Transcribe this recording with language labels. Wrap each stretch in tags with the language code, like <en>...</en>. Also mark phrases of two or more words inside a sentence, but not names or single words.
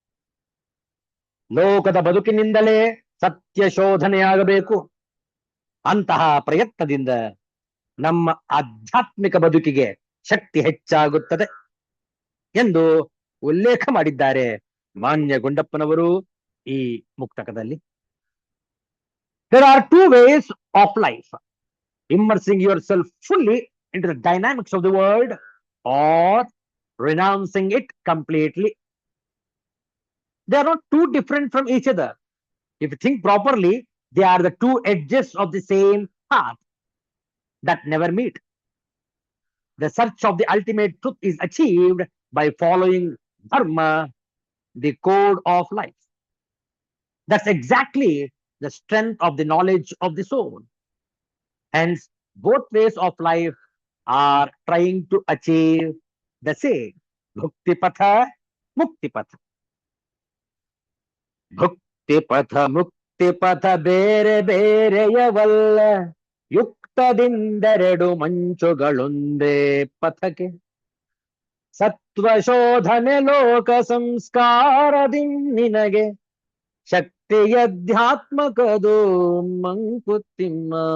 <kn>ಲೋಕದ ಬದುಕಿನಿಂದಲೇ ಸತ್ಯ ಶೋಧನೆಯಾಗಬೇಕು. ಅಂತಹ ಪ್ರಯತ್ನದಿಂದ ನಮ್ಮ ಆಧ್ಯಾತ್ಮಿಕ ಬದುಕಿಗೆ ಶಕ್ತಿ ಹೆಚ್ಚಾಗುತ್ತದೆ ಎಂದು ಉಲ್ಲೇಖ ಮಾಡಿದ್ದಾರೆ ಮಾನ್ಯ ಗುಂಡಪ್ಪನವರು ಈ ಮುಕ್ತಕದಲ್ಲಿ.</kn> <en>There are two ways of life: immersing yourself fully into the dynamics of the world or renouncing it completely. They are not too different from each other. If you think properly, they are the two edges of the same path that never meet. The search of the ultimate truth is achieved by following dharma, the code of life. That's exactly the strength of the knowledge of the soul. Hence, both ways of life are trying to achieve the same.</en> <kn>ಭುಕ್ತಿ ಪಥ, ಮುಕ್ತಿ ಪಥ. ಭುಕ್ತಿ ಪಥ, ಮುಕ್ತಿ ಪಥ ಬೇರೆ ಬೇರೆಯವಲ್ಲ, ಯುಕ್ತದಿಂದೆರಡು ಮಂಚುಗಳೊಂದೇ ಪಥಕ್ಕೆ. ಸತ್ವಶೋಧನೆ ಲೋಕ ಸಂಸ್ಕಾರದಿ ನಿನಗೆ, ಶಕ್ತಿಯಧ್ಯಾತ್ಮಕದು ಮಂಕುತಿಮ್ಮ.</kn>